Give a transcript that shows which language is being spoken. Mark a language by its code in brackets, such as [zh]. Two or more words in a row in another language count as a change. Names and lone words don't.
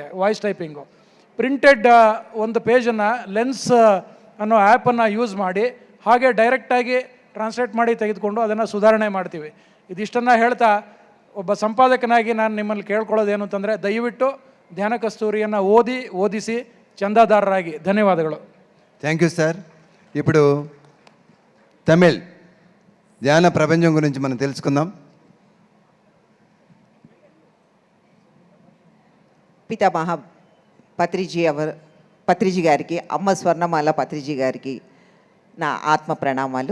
[en] voice typingu printed [kn] ಒಂದು ಪೇಜನ್ನು ಲೆನ್ಸ್ ಅನ್ನೋ ಆ್ಯಪನ್ನು ಯೂಸ್ ಮಾಡಿ ಹಾಗೆ ಡೈರೆಕ್ಟಾಗಿ ಟ್ರಾನ್ಸ್ಲೇಟ್ ಮಾಡಿ ತೆಗೆದುಕೊಂಡು ಅದನ್ನು ಸುಧಾರಣೆ ಮಾಡ್ತೀವಿ. ಇದಿಷ್ಟನ್ನು ಹೇಳ್ತಾ, ಒಬ್ಬ ಸಂಪಾದಕನಾಗಿ ನಾನು ನಿಮ್ಮಲ್ಲಿ ಕೇಳ್ಕೊಳ್ಳೋದೇನು ಅಂತಂದರೆ, ದಯವಿಟ್ಟು ಧ್ಯಾನ ಕಸ್ತೂರಿಯನ್ನು ಓದಿಸಿ చందాదారరాగి. [te] ధన్యవాదాలు. [en] thank you sir. [te] ఇప్పుడు తమిళ్ ధ్యాన ప్రపంచం గురించి మనం తెలుసుకుందాం. పితామహ పత్రిజీ గారికి, అమ్మ స్వర్ణమాల పత్రిజీ గారికి నా ఆత్మ ప్రణామాలు.